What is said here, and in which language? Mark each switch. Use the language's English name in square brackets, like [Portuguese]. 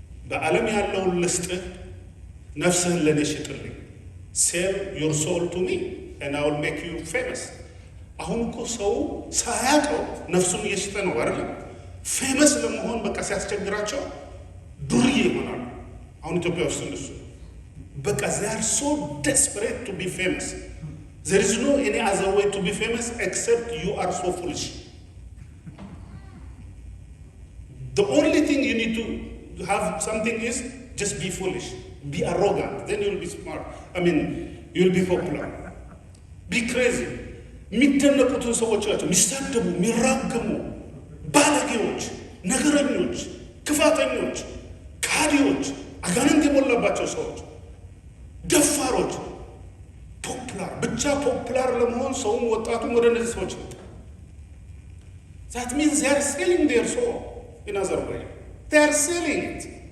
[Amharic] በዓለም ያለውን ልስጥህ፣ ነፍስህን ለእኔ ሽጥልኝ፣ [English] ሴል ዮር ሶል ቱ ሚ and I will make you famous። [Amharic] አሁን እኮ ሰው ሳያውቀው ነፍሱን እየሸጠ ነው አይደለም። ፌመስ ለመሆን በቃ ሲያስቸግራቸው ዱርዬ ይሆናሉ። አሁን ኢትዮጵያ ውስጥ እንደሱ በቃ [English] they are so desperate to be famous. There is no any other way to be famous except you are so foolish. The only thing you need to have something is just be foolish, be arrogant, then you'll be smart. I mean, you'll be popular. Be crazy. [Amharic] የሚደነቁትን ሰዎች ናቸው የሚሳደቡ፣ የሚራገሙ፣ ባለጌዎች፣ ነገረኞች፣ ክፋተኞች፣ ካዲዎች፣ አጋንንት የሞላባቸው ሰዎች፣ ደፋሮች፣ ፖፑላር ብቻ ፖፑላር ለመሆን ሰውም ወጣቱም ወደ እነዚህ ሰዎች ይመጣ። [English] That means they are selling their soul in other way. They are selling it.